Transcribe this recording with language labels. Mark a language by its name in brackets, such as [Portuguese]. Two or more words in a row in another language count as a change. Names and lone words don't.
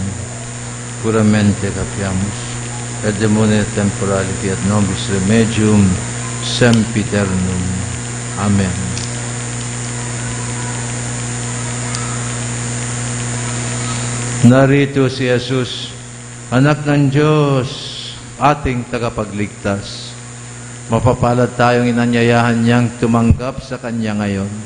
[Latin] puramente capiamus, et demone temporali fiat nobis remedium sempiternum. Amen. [Filipino] Narito si Jesus, anak ng Diyos, ating tagapagligtas. Mapapalad tayong inanyayahan niyang tumanggap sa Kanya ngayon.